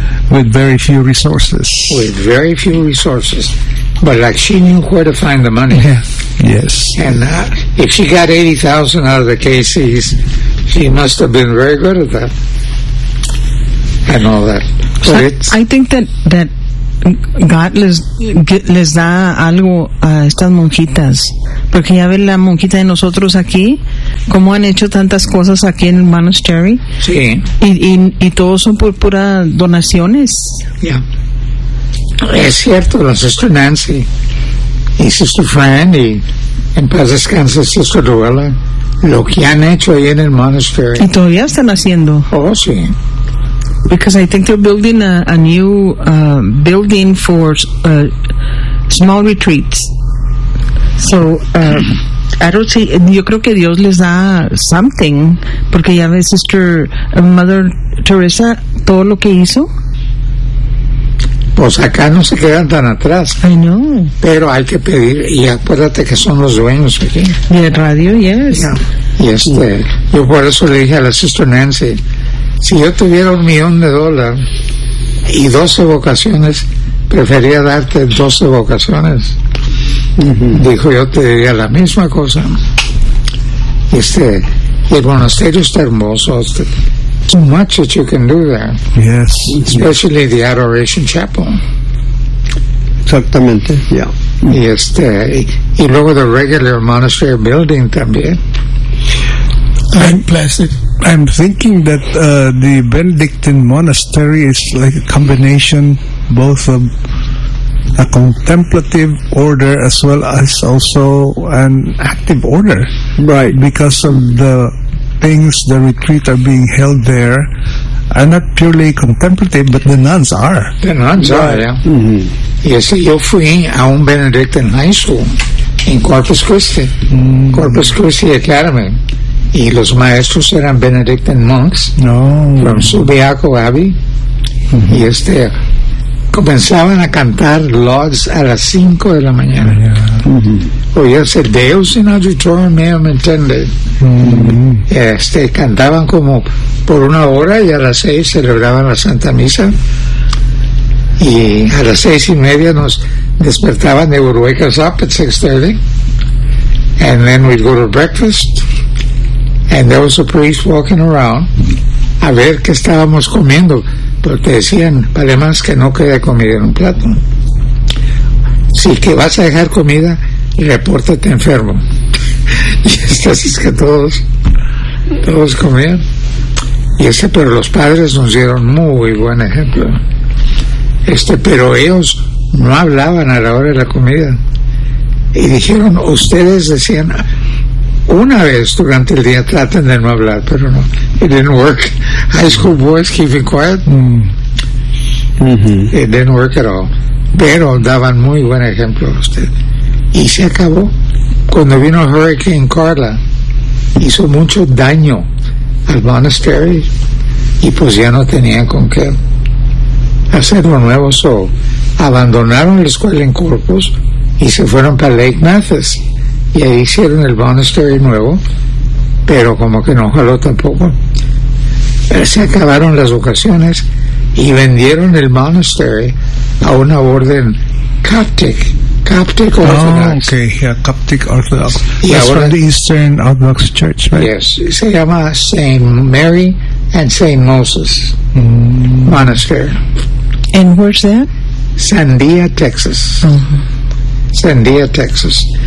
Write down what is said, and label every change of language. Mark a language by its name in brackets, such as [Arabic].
[English] With very few resources. With very few resources. But like she knew where to find the money. Yes. And if she got 80,000 out of the KCs, she must have been very good at that. And all that. So I think that God [Spanish] les da algo a estas monjitas, porque ya ven la monjita de nosotros aquí, cómo han hecho tantas cosas aquí en el monastery. Sí. Y todos son por pura donaciones. Ya. Yeah. Es cierto, la Sister Nancy y Sister Fran y en paz descanse Sister Luella, lo que han hecho ahí en el monastery. Y todavía están haciendo. Oh, sí. [English] Because I think they're building a new building for small retreats. So, I don't see, [Spanish] yo creo que Dios les da something, porque ya ves, Sister Mother Teresa, todo lo que hizo. Pues acá no se quedan tan atrás. [English] I know. [Spanish] Pero hay que pedir, y acuérdate que son los dueños aquí. Y el radio, [English] yes. [Spanish] Yeah. Y este, yeah. Yo por eso le dije a la Sister Nancy, si yo tuviera $1,000,000 y 12 vocaciones, prefería darte 12 vocaciones. Dijo, yo te diría la misma cosa. Este, el monasterio está hermoso. [English] Too much that you can do there. Yes. Especially the Adoration Chapel. [Spanish] Exactamente, ya. Y este, y luego [English] the regular monastery building [Spanish] también. [English] I'm blessed. I'm thinking that the Benedictine monastery is like a combination both of a contemplative order as well as also an active order. Right. Because of the things, the retreat are being held there, are not purely contemplative, but the nuns are. The nuns are, yeah. Mm-hmm. Yes, [Spanish] yo fui a un [English] Benedictine high school in Corpus Christi. Mm-hmm. [Spanish] Corpus Christi Academy. Y los maestros eran [English] Benedictine monks. [Spanish] No. [English] From Subiaco Abbey. Mm-hmm. [Spanish] Y este, comenzaban a cantar Lauds a las 5 de la mañana. Oías el [Latin] Deus in auditorium meum intended. Mm-hmm. [Spanish] Este, cantaban como por una hora y a las 6 celebraban la Santa Misa. Y a las 6:30 nos despertaban de Uruguay [English] up at 6:30. And then we'd go to breakfast. And there was a priest walking around [Spanish] a ver qué estábamos comiendo, pero te decían, vale más que no quede comida en un plato. Si que vas a dejar comida, repórtate enfermo. Y así es que todos comían. Y ese, pero los padres nos dieron muy buen ejemplo. Este, pero ellos no hablaban a la hora de la comida. Y dijeron, ustedes decían, una vez durante el día traten de no hablar, pero no, [English] it didn't work. High school boys keeping quiet, It didn't work at all. [Spanish] Pero daban muy buen ejemplo a usted. Y se acabó. Cuando vino Hurricane Carla, hizo mucho daño al monastery, y pues ya no tenían con qué hacerlo nuevo. So, abandonaron la escuela en Corpus y se fueron para Lake Mathis. Y ahí hicieron el monastery nuevo, pero como que no jaló tampoco. Se acabaron las vocaciones y vendieron el monastery a una orden Coptic Orthodox. [English] Oh, okay, yeah, Coptic Orthodox. Y that's ahora, from the Eastern Orthodox Church, right? [Spanish] Yes, se llama St. Mary and St. Moses Monastery. [English] And where's that? Sandia, Texas. Mm-hmm. Sandia, Texas.